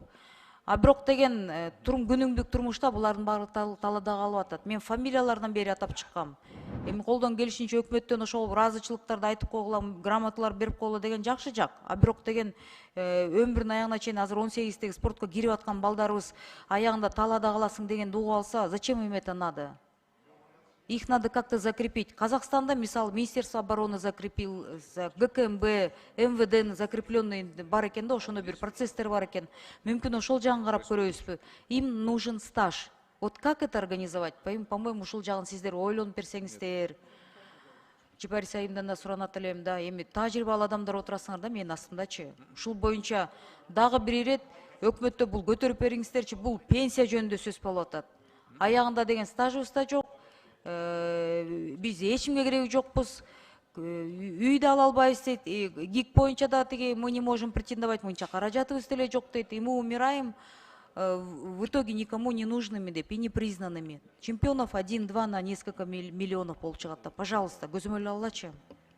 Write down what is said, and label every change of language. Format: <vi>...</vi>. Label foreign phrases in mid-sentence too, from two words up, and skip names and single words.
<ky>А бирок деген күнүмдүк турмушта булардын баары талаада калып атат. Мен фамилиялардан бери атап чыккам. Эми колдон келишинче өкмөттөн ошол ыраазычылыктарды айтып койгула, грамоталар берип койгула деген жакшы жак. А бирок деген өмүрүнүн аягына чейин азыр 18-теги спортко кирип аткан балдарыбыз аягында талаада каласың дегенди угуп алса,</ky> <ru>зачем им это надо? Их надо как-то закрепить.</ru> <ky>Казахстанда, мисалы,</ky> <ru>Министерство обороны закрепил,</ru> <ky>ГКМБ, МВД закрепленный бар экен да, ошондой бир процесстер бар экен. Мүмкүн ошол жагын карап көрөбүзбү?</ky> <ru>Им нужен стаж. Вот как это организовать? По-моему,</ru> <ky>ушул жагын сиздер ойлонуп берсеңиздер. Жибарис айымдан да суранат элем да, эми тажрыйбалуу адамдар отурасыңар да менин астымдачы. Ушул боюнча дагы бир ирет өкмөттө бул көтөрүп бериңиздерчи, бул пенсия жөнүндө сөз болуп атат. Аягында деген стажыбыз да жок. Биз эчимге кереги жокпуз. Үй да ала албайбыз дейт. ГИК боюнча да тиги</ky> <ru>мы не можем претендовать,</ru> <ky>мынча каражатыбыз деле жок дейт.</ky> <ru>И мы умираем в итоге никому не нужными деп, и непризнанными. Чемпионов 1-2 на несколько миллионов</ru> <ky>болуп чыгат. Пожалуйста, көзөмөл алгылачы.</ky>